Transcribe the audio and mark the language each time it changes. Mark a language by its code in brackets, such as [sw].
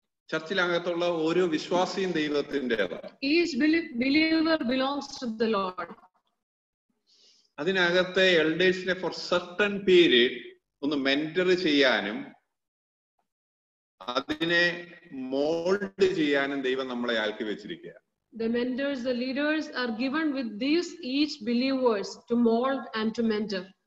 [ml] ചർച്ചിലകത്തുള്ള ഓരോ വിശ്വാസിയും ദൈവത്തിൻ്റെതാണ്. [en] Each believer belongs to the Lord. [ml] അതിനകത്തെ എൽഡേഴ്സിനെ [en] for certain period [ml] ഒന്ന് മെന്റർ ചെയ്യാനും അതിനെ മോൾഡ് ചെയ്യാനും ദൈവം നമ്മളെ ആക്കി വെച്ചിരിക്കുക. [en] The mentors, the leaders are given with these each believers to mold and to mentor.